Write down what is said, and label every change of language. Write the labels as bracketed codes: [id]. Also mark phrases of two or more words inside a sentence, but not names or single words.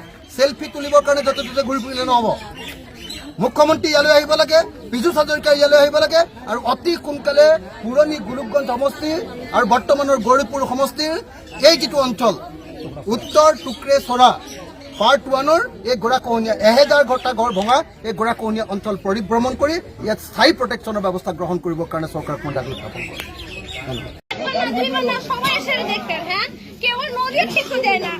[as] চেলফি তুলিবৰ কাৰণে য'তে ত'তে ঘূৰি ফুৰিলে নহ'ব। মুখ্যমন্ত্ৰী ইয়ালৈ আহিব লাগে, পীযুষ হাজৰিকা ইয়ালৈ আহিব লাগে আৰু অতি সোনকালে পুৰণি গোলোকগঞ্জ সমষ্টি আৰু বৰ্তমানৰ গৌৰীপুৰ সমষ্টিৰ এই যিটো অঞ্চল উত্তৰ টুক্ৰেচৰা পাৰ্ট 1ৰ এই গৰাখহনীয়া 1000টা ঘৰ ভঙা এই গৰাখহনীয়া অঞ্চল পৰিভ্ৰমণ কৰি ইয়াত স্থায়ী প্ৰটেকশ্যনৰ ব্যৱস্থা গ্ৰহণ কৰিবৰ কাৰণে চৰকাৰক মই দাবী উত্থাপন কৰিছোঁ। [bn] সবাই এসে দেখতেন, হ্যাঁ কেউ নদী ঠিক করে দেয় না।